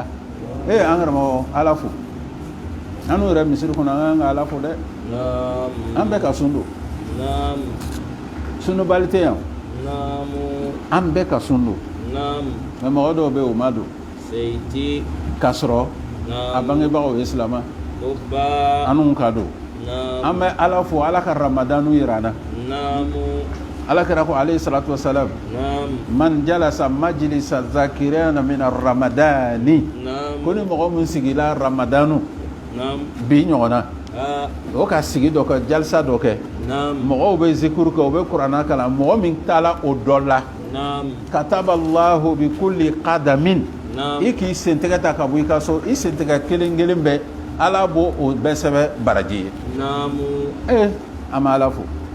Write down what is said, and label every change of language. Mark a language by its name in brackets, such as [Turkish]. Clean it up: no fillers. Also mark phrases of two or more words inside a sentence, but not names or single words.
[Bambara] an karamɔgɔ ala fo an n'u yɛrɛ misiri kɔnɔ an kan ka ala fo dɛ an bɛɛ ka sun don sunubali tɛ yan an bɛɛ ka sun don mɛ mɔgɔ dɔw bɛ yen o ma don k'a sɔrɔ a bangebagaw ye silama an n'u ka don an bɛ ala fo ala ka ramadanu yira an na ala kɛra ko [Arabic] عليه الصلاة والسلام من جلس مجلسا ذاكرين من رمضان [Bambara] ko ni mɔgɔ min sigila ramadanu bi ɲɔgɔnna o ka sigi dɔ kɛ jalisa dɔ kɛ mɔgɔw bɛ zikuru kɛ u bɛ kuranna kalan mɔgɔ min taala o dɔ la [Arabic] كتب الله بكل قدم [Bambara] i k'i sentɛgɛ ta ka bɔ i ka so i sentɛgɛ kelen kelen bɛɛ ala b'o o bɛɛ sɛbɛn baraji ye an bɛ ala fo